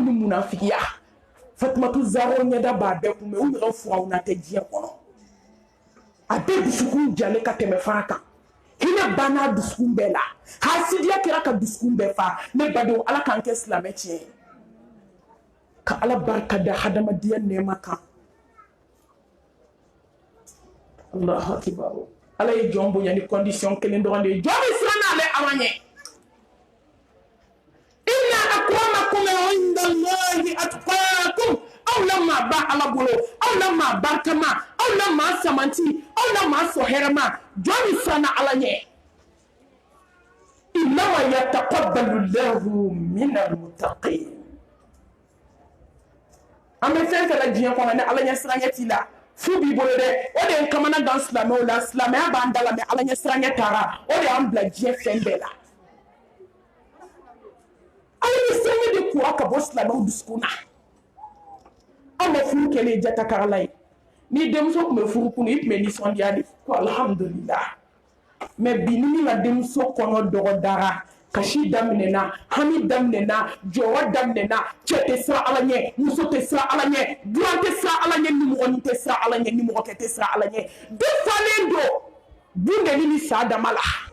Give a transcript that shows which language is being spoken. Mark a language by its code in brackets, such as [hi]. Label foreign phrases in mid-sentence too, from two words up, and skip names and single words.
[bm] ni munafigiya Fatumatu Zahra ɲɛda b'a bɛɛ kun mɛ u yɛrɛ furaw na tɛ diɲɛ kɔnɔ a bɛɛ dusukun jalen ka tɛmɛ fara kan hinɛ banna dusukun bɛɛ la hasidiya kɛra ka dusukun bɛɛ fa ne badenw ala k'an kɛ silamɛ tiɲɛ ye ka ala barika da hadamadenya nɛɛma kan [ar] الله أكبر [bm] ala ye jɔn bonya ni condition kelen dɔrɔn de ye jɔn bɛ siran n'ale ala ɲɛ [ar] إن أكرمكم عند الله أتقاكم [bm] aw la maa ba ala bolo aw la maa barikama aw la maa samanti aw la maa sɔhɛrɛma jɔn bɛ siran n'ala ɲɛ [ar] إنما يتقبل الله من المتقين [bm] an bɛ fɛn fɛn la diɲɛ kɔnɔ ni ala ɲɛ siraɲɛ t'i la fu b'i bolo dɛ o de ye n kamana gan silamɛw la silamɛya b'an da la mɛ ala ɲɛ siraɲɛ taara o de y'an bila diɲɛ fɛn bɛɛ la ala ɲɛ siraɲɛ de kura ka bɔ silamɛw dusukun na an ma furu kɛlen jatakagala ye ni denmuso tun bɛ furu kun i tun bɛ nisɔndiya de ko alhamdulillah mɛ bi ni min ka denmuso kɔnɔ dɔgɔdara kasi daminɛna hami daminɛna jɔyɔrɔ daminɛna cɛ tɛ siran ala ɲɛ muso tɛ siran ala ɲɛ dunan tɛ siran ala ɲɛ nimɔgɔnin tɛ siran ala ɲɛ nimɔgɔkɛ tɛ siran ala ɲɛ bɛɛ falen don bundɛli ni sa dama la